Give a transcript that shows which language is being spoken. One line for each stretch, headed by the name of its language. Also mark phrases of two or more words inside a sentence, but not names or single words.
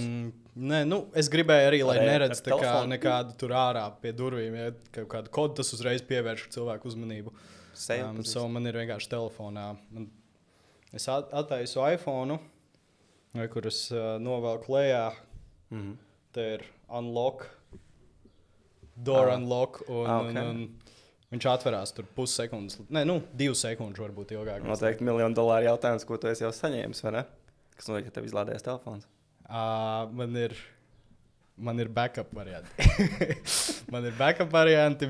Latvian: Nē, es gribēju arī, lai neredz nekādu tur ārā pie durvīm. Ja kaut kādu kodu tas uzreiz pievērš cilvēku uzmanību. Man ir vienkārši telefonā. Es attaisu iPhone, kur es novelku lejā. Te ir
English: unlock, door unlock
Latvian: un viņš atverās tur pussekundes. Nē, 2 sekundes varbūt ilgāk. Noteikti $1 000 000 jautājums, ko tu esi jau saņēmis, vai ne? Kas notiek, ja tev izlādējas telefons? Man ir backup varianti.